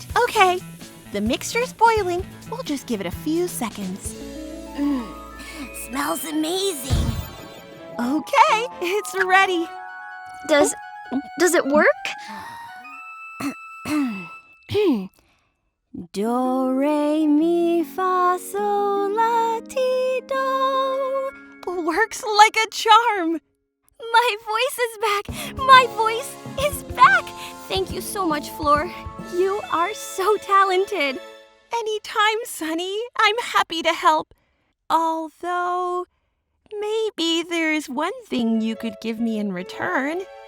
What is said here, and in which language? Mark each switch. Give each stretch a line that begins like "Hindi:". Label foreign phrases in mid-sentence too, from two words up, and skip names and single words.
English: Okay, the mixture's boiling. We'll just give it a few seconds. Smells amazing. Okay, it's ready. Does it work? Do, re, mi, fa, sol, la, ti, do. Works like a charm. My voice is back. My voice is back. Thank you so much, Floor. You are so talented. Anytime, Sunny. I'm happy to help. Although, maybe there's one thing you could give me in return.